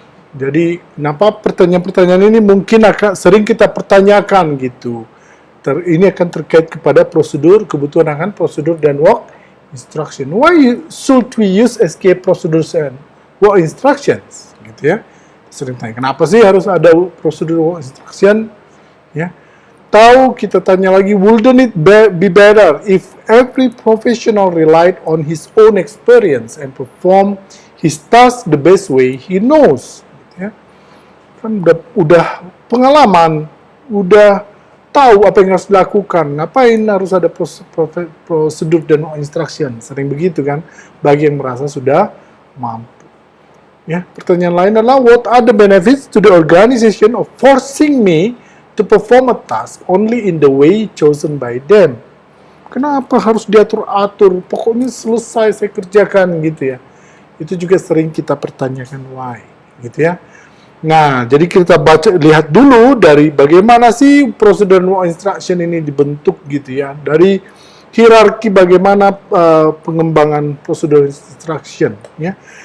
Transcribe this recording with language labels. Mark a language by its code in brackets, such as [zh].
[id] Jadi, kenapa pertanyaan-pertanyaan ini mungkin akan sering kita pertanyakan gitu. Ini akan terkait kepada prosedur, kebutuhan akan prosedur dan work instruction. [en] Why should we use SQA procedures and work instructions? [id] Gitu ya. Sering tanya, kenapa sih harus ada prosedur work instruction? Ya. Tahu kita tanya lagi, [en] wouldn't it be better if every professional relied on his own experience and perform his task the best way he knows? [id] Gitu ya. Kan udah pengalaman, udah tahu apa yang harus dilakukan, ngapain harus ada prosedur dan instruction, sering begitu kan, bagi yang merasa sudah mampu. Ya, pertanyaan lain adalah, [en] what are the benefits to the organization of forcing me to perform a task only in the way chosen by them? [id] Kenapa harus diatur-atur, pokoknya selesai saya kerjakan gitu ya. Itu juga sering kita pertanyakan why, gitu ya. Nah, jadi kita lihat dulu dari bagaimana sih prosedur work instruction ini dibentuk gitu ya. Dari hierarki bagaimana pengembangan prosedur instruction ya.